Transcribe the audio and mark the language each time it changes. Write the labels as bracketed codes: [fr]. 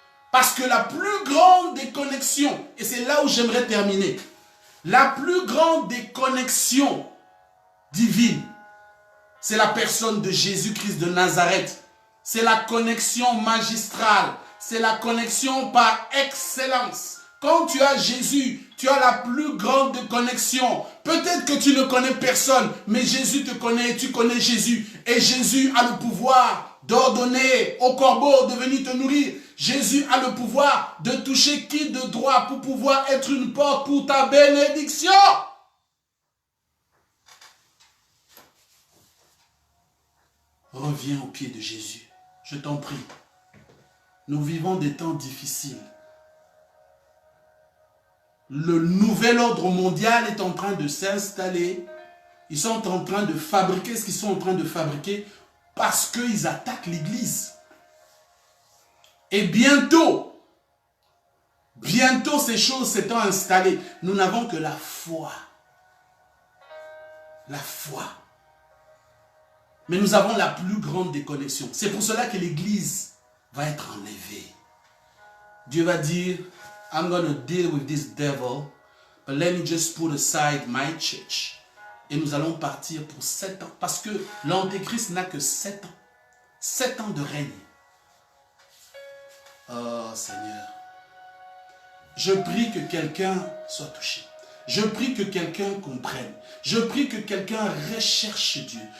[fr] Parce que la plus grande des connexions, et c'est là où j'aimerais terminer, la plus grande des connexions divines, c'est la personne de Jésus-Christ de Nazareth. C'est la connexion magistrale. C'est la connexion par excellence. Quand tu as Jésus, tu as la plus grande connexion. Peut-être que tu ne connais personne, mais Jésus te connaît, tu connais Jésus. Et Jésus a le pouvoir d'ordonner au corbeau de venir te nourrir. Jésus a le pouvoir de toucher qui de droit pour pouvoir être une porte pour ta bénédiction. Reviens au pied de Jésus. Je t'en prie. Nous vivons des temps difficiles. Le nouvel ordre mondial est en train de s'installer. Ils sont en train de fabriquer ce qu'ils sont en train de fabriquer parce qu'ils attaquent l'Église. Et bientôt ces choses s'étant installées, nous n'avons que la foi. La foi. Mais nous avons la plus grande déconnexion. C'est pour cela que l'Église va être enlevée. Dieu va dire, [en] I'm going to deal with this devil, but let me just put aside my church. [fr] Et nous allons partir pour 7 ans. Parce que l'Antéchrist n'a que 7 ans. 7 ans de règne. Oh Seigneur. Je prie que quelqu'un soit touché. Je prie que quelqu'un comprenne. Je prie que quelqu'un recherche Dieu.